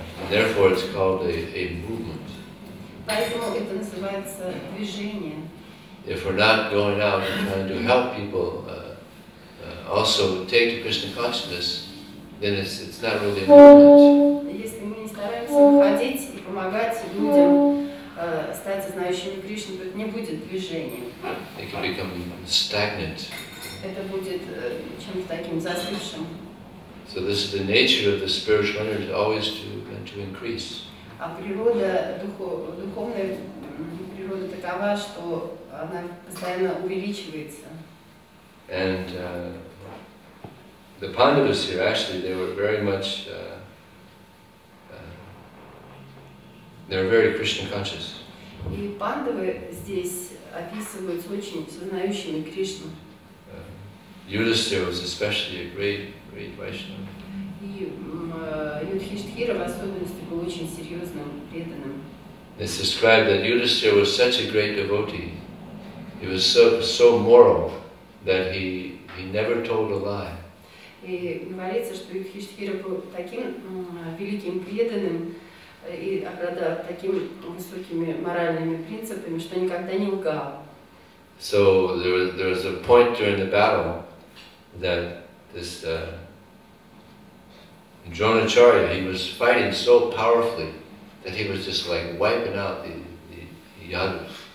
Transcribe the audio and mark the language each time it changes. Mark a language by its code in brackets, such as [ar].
[en] Therefore it's called a movement. [ru] Поэтому это называется движение. [en] If we're not going out and trying to help people also take to Krishna consciousness, then it's not really a movement. [ru] Если мы не стараемся выходить и помогать людям стать знающими Кришну, то это не будет движением. [en] It can become stagnant. [ru] Это будет чем-то таким застывшим. [en] So this is the nature of the spiritual energy, always to increase. [ru] А природа, духовная природа такова, что она постоянно увеличивается. [en] And the Pandavas here, actually, they were very much, they were very Krishna conscious. [ru] И пандавы здесь описываются очень сознающими Кришну. [en] Yudhishthira was especially a great Vaishnava. [ru] И Юдхиштхира в особенности был очень серьезным, преданным. [en] It's described that Yudhishthira was such a great devotee. He was so moral that he never told a lie. [ru] И говорится, что Юдхиштхира был таким великим преданным и обладал такими высокими моральными принципами, что никогда не лгал. [en] So there was a point during the battle that this Dronacharya, he was fighting so powerfully that he was just like wiping out the Yadus.